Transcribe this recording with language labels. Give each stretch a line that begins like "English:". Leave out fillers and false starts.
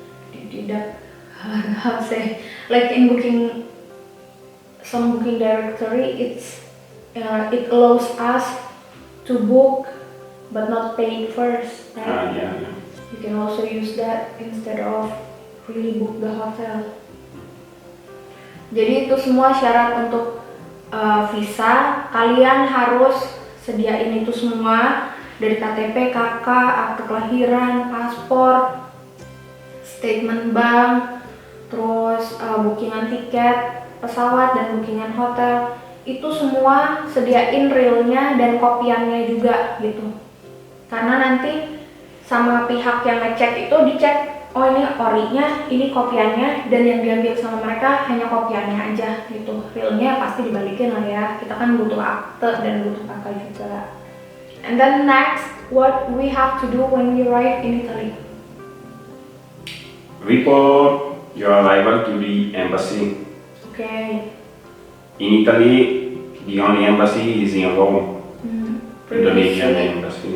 English: Dideduct, how to say, like in some booking directory, it allows us to book but not pay first, right? Yeah. You can also use that instead of really book the hotel.
Indonesian: Jadi itu semua syarat untuk visa. Kalian harus sediain itu semua, dari KTP, KK, akte kelahiran, paspor, statement bank, terus bookingan tiket pesawat dan bookingan hotel. Itu semua sediain realnya dan kopiannya juga gitu, karena nanti sama pihak yang ngecek itu dicek, oh ini orinya, ini kopiannya, dan yang diambil sama mereka hanya kopiannya aja gitu. Realnya pasti dibalikin lah ya, kita kan butuh akte dan butuh kakak juga.
English: And then next, what we have to do when we arrive in Italy? Report your arrival to the embassy. Okay. In Italy, the only embassy is in Rome, Indonesian embassy.